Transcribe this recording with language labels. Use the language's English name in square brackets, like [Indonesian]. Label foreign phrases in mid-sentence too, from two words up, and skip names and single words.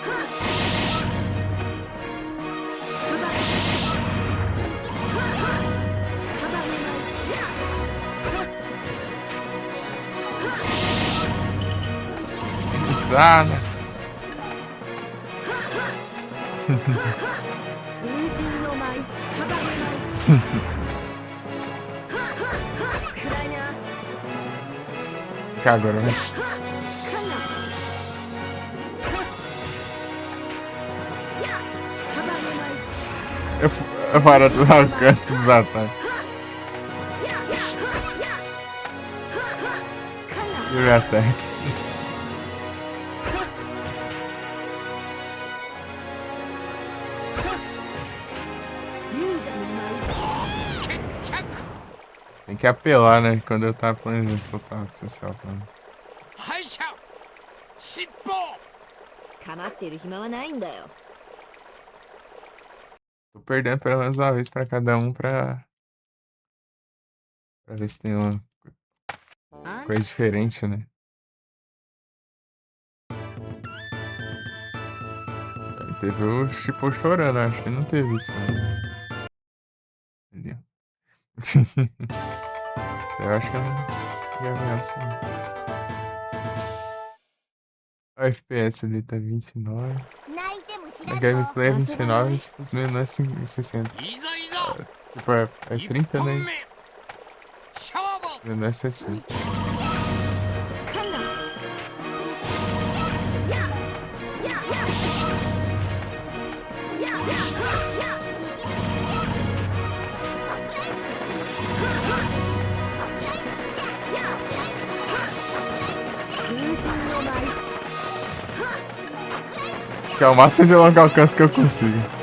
[Portuguese] Pisada. [Japanese] 風神の舞、屍舞。暗いな。 [Portuguese] Kagura, né? Eu paro do alcance dos ataques. E o ataque. Tem que apelar, né? Quando eu tava planejando soltar o social também. [Japanese] 敗者尻尾。かまってる暇はないんだよ。 [Portuguese] Tô perdendo pelo menos uma vez pra cada um pra ver se tem uma coisa diferente, né? Aí teve o Chipo chorando, acho que não teve isso antes. Entendeu? Eu acho que eu não ia ver assim. O FPS ali tá 29. [Japanese] 泣いても知 [Portuguese] A [Japanese] らんぞ。 [Portuguese] gameplay é 29 e tipo, os menus é 60. [Japanese] いざいざ [Portuguese] Tipo, é 30, [Japanese] 1本 [Portuguese] né? [Japanese] 目勝負。 [Portuguese] O menu é 60. Que é o máximo de longo alcance que eu consigo.